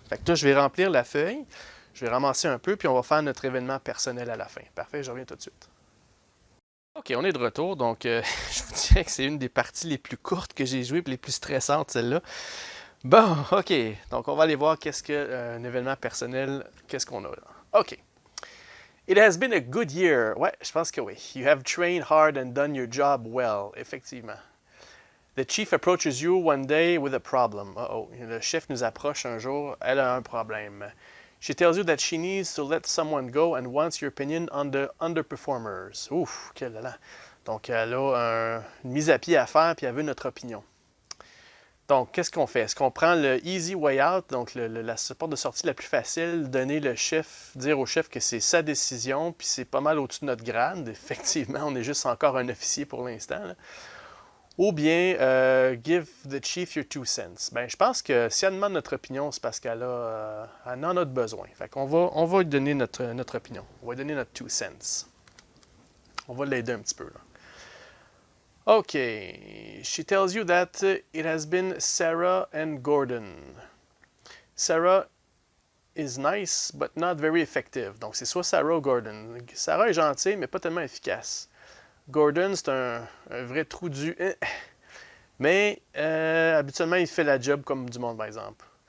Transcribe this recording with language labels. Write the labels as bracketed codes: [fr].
[fr] Fait que là, je vais remplir la feuille. Je vais ramasser un peu, puis on va faire notre événement personnel à la fin. Parfait, je reviens tout de suite. OK, on est de retour. Donc, je vous dirais que c'est une des parties les plus courtes que j'ai jouées et les plus stressantes, celle-là. Bon, OK. Donc, on va aller voir qu'est-ce qu'un événement personnel, qu'est-ce qu'on a là. [en] OK. It has been a good year. [fr] Ouais, je pense que oui. [en] You have trained hard and done your job well. [fr] Effectivement. [en] The chief approaches you one day with a problem. Uh-oh. [fr] Le chef nous approche un jour. Elle a un problème. [en] She tells you that she needs to let someone go and wants your opinion on the underperformers. [fr] Ouf, quel là. Donc, elle a une mise à pied à faire, puis elle veut notre opinion. Donc, qu'est-ce qu'on fait? Est-ce qu'on prend le [en] easy way out, [fr] donc la porte de sortie la plus facile, dire au chef que c'est sa décision, puis c'est pas mal au-dessus de notre grade. Effectivement, on est juste encore un officier pour l'instant. Là. Ou bien, [en] give the chief your 2 cents. [fr] Ben, je pense que si elle demande notre opinion, c'est parce qu'elle en a besoin. Fait qu'on va lui donner notre opinion. On va lui donner notre 2 cents. On va l'aider un petit peu, là. OK. [en] She tells you that it has been Sarah and Gordon. Sarah is nice, but not very effective. [fr] Donc, c'est soit Sarah ou Gordon. Sarah est gentille, mais pas tellement efficace. Gordon, c'est un vrai trou du... Mais habituellement, il fait la job comme du monde, par exemple.